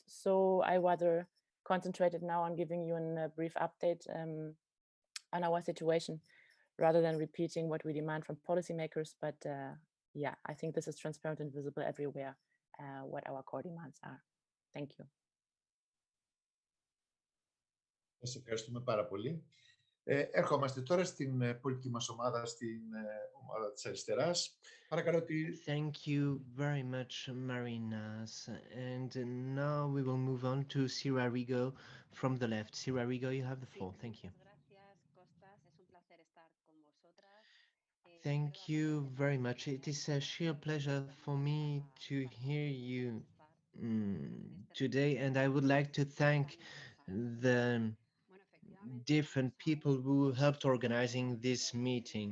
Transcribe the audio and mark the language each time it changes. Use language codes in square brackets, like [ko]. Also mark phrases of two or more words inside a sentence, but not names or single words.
[en] So I rather concentrated now on giving you a brief update on our situation, rather than repeating what we demand from policymakers. But yeah, I think this is transparent and visible everywhere, what our core demands are. Thank you. [el] Σας ευχαριστούμε πάρα πολύ. Ερχόμαστε τώρα στην πολιτική μας ομάδα, στην ομάδα της αριστεράς. Παρακαλώ τη... [en] Thank you very much, Marinas. And now we will move on to Sira Rigo from the left. Sira Rigo, you have the floor. Thank you. Thank you very much. It is a sheer pleasure for me to hear you today, and I would like to thank the different people who helped organizing this meeting.